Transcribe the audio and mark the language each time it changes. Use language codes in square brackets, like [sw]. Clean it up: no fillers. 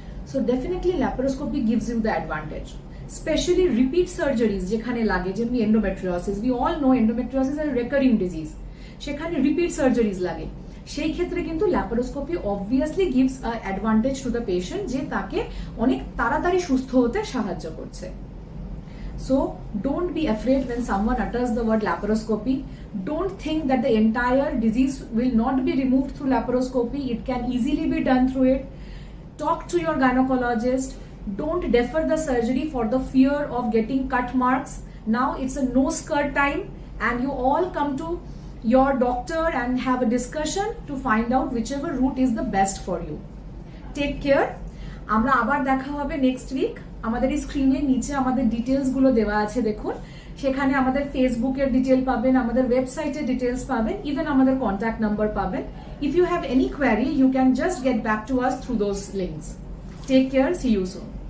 [en] So definitely laparoscopy gives you the advantage. Specially repeat surgeries [bn] যেখানে লাগে, যেমনি [en] Endometriosis, we all know endometriosis আর recurring disease, সেখানে repeat surgeries লাগে। [bn] সেই ক্ষেত্রে কিন্তু laparoscopy [en] obviously gives a advantage to the patient, [bn] যে তাকে অনেক তাড়াতাড়ি সুস্থ হতে সাহায্য করছে। [en] So don't be afraid when someone utters the word laparoscopy. Don't think that the entire disease will not be removed through laparoscopy. It can easily be done through it. Talk to your gynecologist. Don't defer the surgery for the fear of getting cut marks. Now it's a no skirt time, and you all come to your doctor and have a discussion to find out whichever route is the best for you. Take care. [bn] আমরা আবার দেখা হবে next week. আমাদের এই স্ক্রিনের নিচে আমাদের details গুলো দেওয়া আছে, দেখুন সেখানে আমাদের ফেসবুকের ডিটেল পাবেন, আমাদের ওয়েবসাইটের ডিটেলস পাবেন, ইভেন আমাদের কন্ট্যাক্ট নাম্বার পাবেন। [en] If you have any query, you can just get back to us through those links. Take care, see you soon.